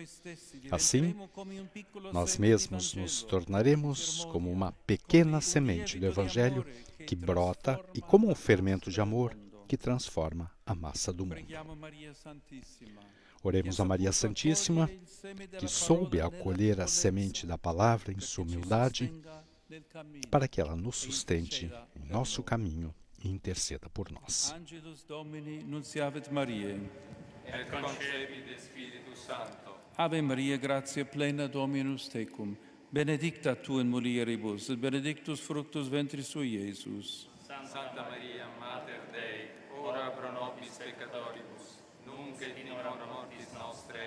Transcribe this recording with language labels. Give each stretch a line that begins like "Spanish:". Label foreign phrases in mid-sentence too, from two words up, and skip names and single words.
Portuguese: Assim, nós mesmos nos tornaremos como uma pequena semente do Evangelho que brota e como um fermento de amor que transforma a massa do mundo. Oremos a Maria Santíssima, que soube acolher a semente da palavra em sua humildade, para que ela nos sustente em nosso caminho e interceda por nós.
Latin: Angelus Domini nunciavit Mariae. Et concepit Spiritus Sancto. Ave Maria, gratia plena Dominus tecum, benedicta tu in mulieribus, et benedictus fructus ventris tui, Iesus. Santa Maria, Mater Dei, ora pro nobis peccatoribus, nunc et in hora mortis nostre.